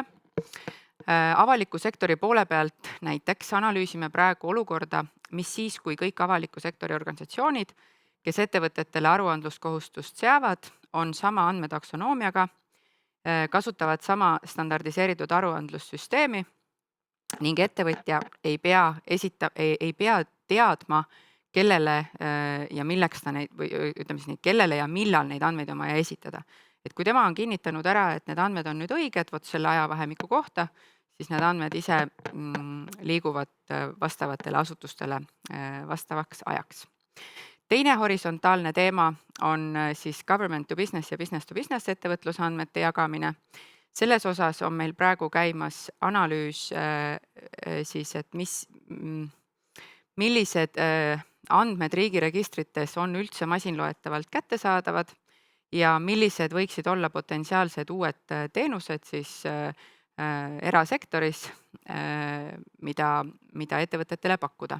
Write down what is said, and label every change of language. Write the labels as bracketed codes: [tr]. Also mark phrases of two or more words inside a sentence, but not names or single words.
[et] Avaliku sektori poole pealt näiteks analüüsime praegu olukorda, mis siis, kui kõik avaliku sektori organisatsioonid, kes ettevõtetele aruandluskohustust seavad, on sama andmetaksonoomia, kasutavad sama standardiseeritud aruandlussüsteemi ning ettevõtja ei pea teadma, kellele ja milleks ta neid või ütleme siis kellele ja millal neid andmeid on vaja esitada. Et kui tema on kinnitanud ära, et need andmed on nüüd õiged, vot selle ajavahemiku kohta, siis need andmed ise liiguvad vastavatele asutustele vastavaks ajaks. Teine horisontaalne teema on siis [en] government to business [et] ja [en] business to business [et] ettevõtlusandmete jagamine. Selles osas on meil praegu käimas analüüs siis, et millised andmed riigiregistrites on üldse masinloetavalt kättesaadavad ja millised võiksid olla potentsiaalsed uued teenused siis erasektoris, mida ettevõtetele pakkuda.